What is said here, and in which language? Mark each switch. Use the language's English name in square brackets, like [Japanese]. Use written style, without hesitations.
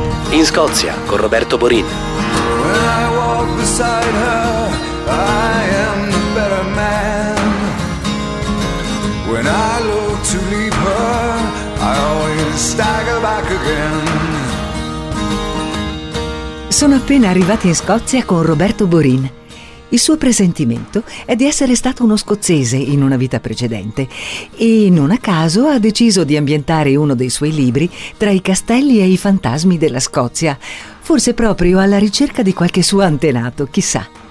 [Italian] In Scozia con Roberto Borin. [English] When I walk beside her, I am the better man. When I look to leave her, I always stagger back again. [Italian] Sono appena arrivati in Scozia con Roberto Borin. Il suo presentimento è di essere stato uno scozzese in una vita precedente e non a caso ha deciso di ambientare uno dei suoi libri tra i castelli e i fantasmi della Scozia, forse proprio alla ricerca di qualche suo antenato, chissà.